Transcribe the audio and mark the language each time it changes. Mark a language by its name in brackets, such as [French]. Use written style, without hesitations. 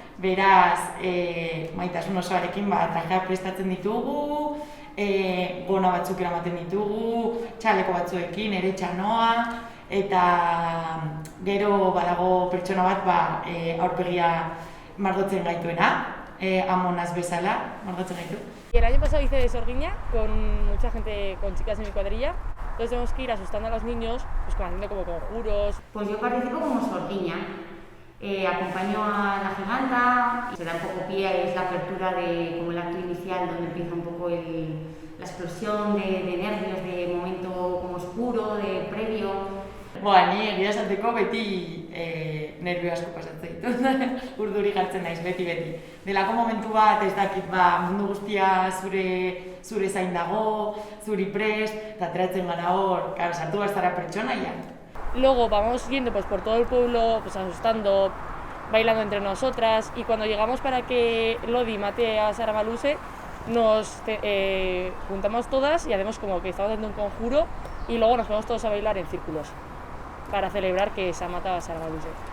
[Basque] Beraz, maitasun osoarekin trajea prestatzen ditugu, gona batzuk eramaten ditugu, txaleko batzuekin, ere txanoa, eta gero badago pertsona bat aurpegia margotzen gaituena, amonaz bezala margotzen gaitu. [Spanish] El año pasado hice de sorguiña con mucha gente, con chicas en mi cuadrilla, entonces tenemos que ir asustando a los niños, pues haciendo como conjuros. Pues yo participo como sorguiña, acompaño a la giganta, se da un poco pie, es la apertura de como el acto inicial donde empieza un poco la explosión de nervios, de momento como oscuro, de previo. [Basque] Ni egia esateko beti nervio asko pasatzen ditut, urduri jartzen naiz, beti. Delako momentu bat, ez dakit, mundu guztia zure zain dago, zuri prest, eta ateratzen gara hor, sartu bazara pertsonaia. [Spanish] Luego vamos yendo pues, por todo el pueblo, pues, asustando, bailando entre nosotras, y cuando llegamos para que Lodi mate a Zaramaluce, nos juntamos todas y hacemos como que estamos haciendo un conjuro y luego nos ponemos todos a bailar en círculos para celebrar que se ha matado a Zaramaluce.